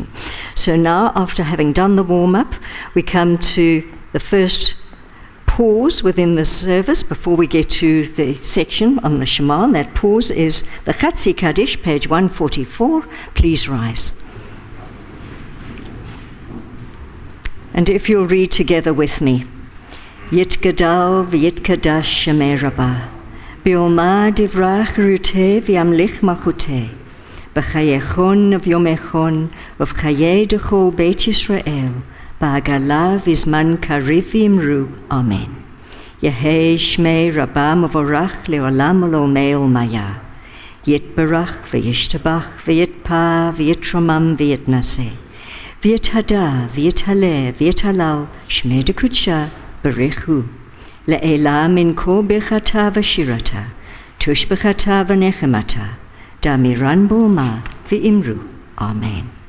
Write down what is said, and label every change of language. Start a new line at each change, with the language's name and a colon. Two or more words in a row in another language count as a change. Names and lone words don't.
English: So now, after having done the warm-up, we come to the first pause within the service before we get to the section on the Shema. And that pause is the Chatzi Kaddish, page 144. Please rise. And if you'll read together with me.
Aramaic: יתגדל ויתקדש שמיה רבא, בעלמא די ברא כרעותה וימליך מלכותה, בחייכון וביומיכון ובחיי דכל בית ישראל, בעגלא ובזמן קריב ואמרו. אמן. יהא שמיה רבא מברך לעלם ולעלמי עלמיא, יתברך וישתבח ויתפאר ויתרומם ויתנשא, ויתהדר ויתעלה ויתהלל שמה דקודשא בריך הוא, לעלא מן כל ברכתא ושירתא, תשבחתא ונחמתא, דאמירן בעלמא ואמרו. אמן.